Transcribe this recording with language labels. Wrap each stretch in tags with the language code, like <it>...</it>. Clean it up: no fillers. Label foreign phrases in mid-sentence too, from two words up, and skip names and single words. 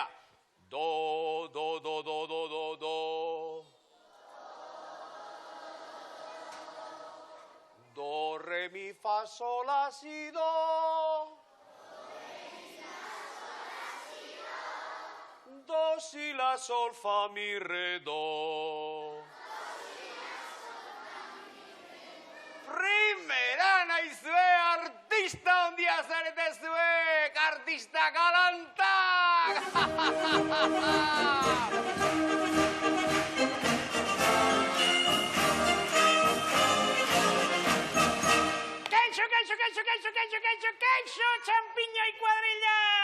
<eu>Do. Do, re, mi, fa, sol, la, si, do. Do, si, la, sol, fa, mi, re, do. Primera naizue, artista ondia zarete zuek, artista galantak!</eu> <es>Kaixo, champiño y cuadrilla!</es>